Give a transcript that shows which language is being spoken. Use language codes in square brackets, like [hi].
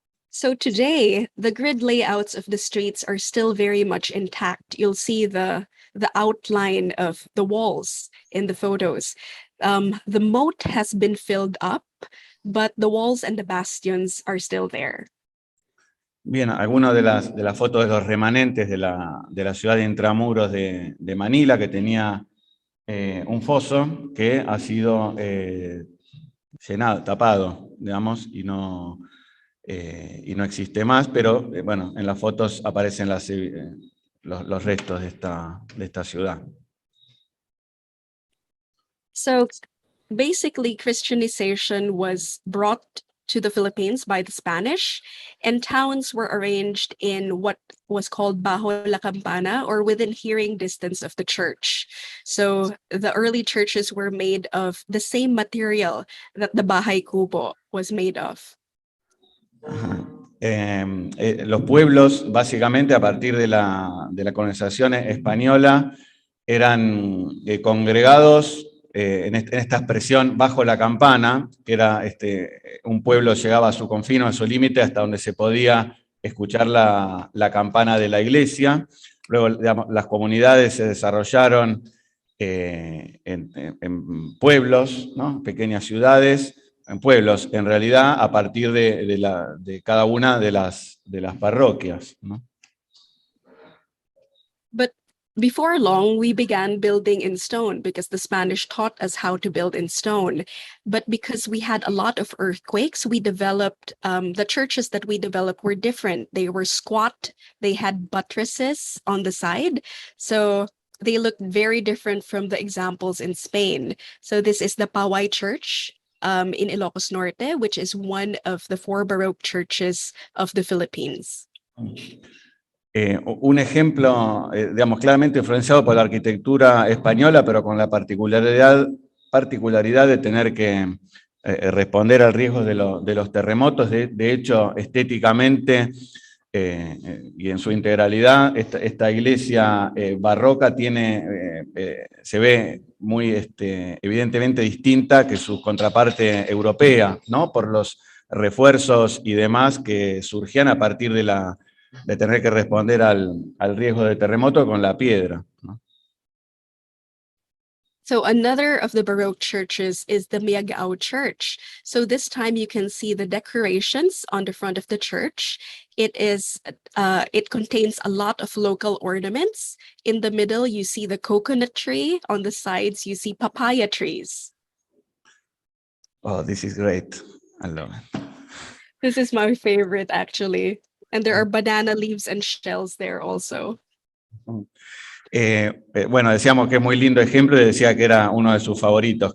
[en] So today, the grid layouts of the streets are still very much intact. You'll see the outline of the walls in the photos. The moat has been filled up, but the walls and the bastions are still there. [es] Bien, algunas de las fotos de los remanentes de la ciudad de Intramuros de Manila, que tenía un foso que ha sido llenado, tapado, digamos, y no existe más, pero bueno, en las fotos aparecen los restos de esta ciudad. [en] So basically, Christianization was brought to the Philippines by the Spanish, and towns were arranged in what was called [es] bajo la campana, [en] or within hearing distance of the church. So the early churches were made of the same material that the bahay kubo was made of. [es] Los pueblos, básicamente, a partir de la colonización española, eran congregados en esta expresión bajo la campana, que era un pueblo llegaba a su confino, a su límite, hasta donde se podía escuchar la campana de la iglesia. Luego, digamos, las comunidades se desarrollaron en pueblos, ¿no? Pequeñas ciudades, en pueblos, en realidad, a partir de cada una de las parroquias, ¿no? [en] But before long, we began building in stone because the Spanish taught us how to build in stone. But because we had a lot of earthquakes, we developed, the churches that we developed were different. They were squat, they had buttresses on the side. So they looked very different from the examples in Spain. So this is the Paway Church in Ilocos Norte, which is one of the 4 Baroque churches of the Philippines. [es] Un ejemplo, digamos, claramente influenciado por la arquitectura española, pero con la particularidad de tener que responder al riesgo de los terremotos. De hecho, estéticamente y en su integralidad, esta iglesia barroca se ve muy evidentemente distinta que su contraparte europea, ¿no? Por los refuerzos y demás que surgían a partir de tener que responder al riesgo de terremoto con la piedra, ¿no? [en] So another of the Baroque churches is the Miyagao Church. So this time you can see the decorations on the front of the church. It contains a lot of local ornaments. In the middle, you see the coconut tree. On the sides, you see papaya trees. Oh, this is great. I love it. This is my favorite, actually. And there are banana leaves and shells there also. [es] Bueno, decíamos que es muy lindo ejemplo y decía que era uno de sus favoritos.